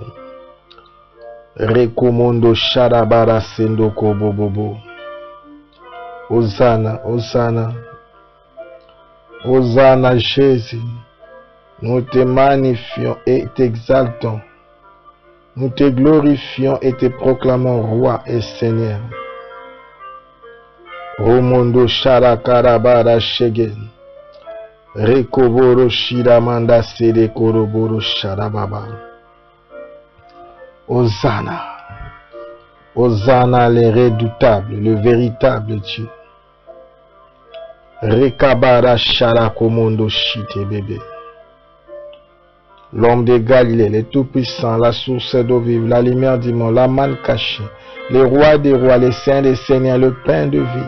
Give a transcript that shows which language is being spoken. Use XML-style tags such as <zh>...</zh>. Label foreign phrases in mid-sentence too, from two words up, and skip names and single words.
<fr>Rekomondo Sharabara Sendoko Bobobo. Hosanna, Hosanna. Hosanna Jésus. Nous te magnifions et t'exaltons. Nous te glorifions et te proclamons roi et Seigneur. Romondo Sharakarabara Shege. Rekoboro Shiramanda Sede Koroboro Sharababa. Hosanna. Hosanna le redoutable, le véritable Dieu. Rekabara Sharakomondo Shite bébé. L'homme de Galilée, le Tout-Puissant, la source d'eau vive, la lumière du monde, la manne cachée, le roi des rois, le saint des seigneurs, le pain de vie.</fr>